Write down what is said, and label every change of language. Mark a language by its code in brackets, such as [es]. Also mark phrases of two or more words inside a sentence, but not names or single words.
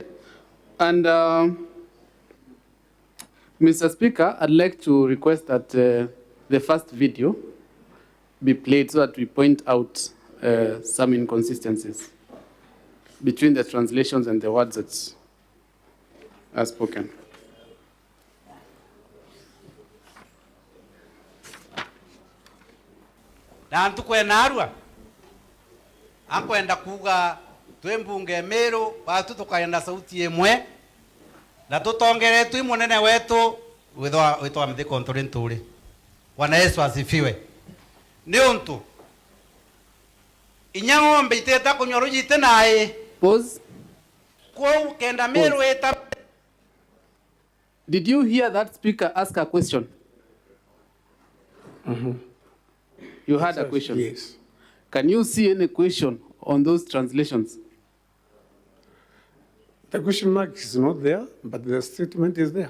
[en] And Mr. Speaker, I'd like to request that the first video be played so that we point out some inconsistencies between the translations and the words that are spoken. [mer] Na ntukwena arua akwenda kuga twe mbunge Meru batu tukaenda sauti emwe na tutongeretwe munene wetu witwa mthiko nturi nturi. [sw] Bwana Yesu asifiwe. [mer] Ni untu inya ng'ombe iteta kunywa ruji nae. [en] Pause. [mer] Kwa kenda Meru eta. [en] Did you hear that speaker ask a question? You had a question? Yes. Can you see any question on those translations? The question mark is not there, but the statement is there.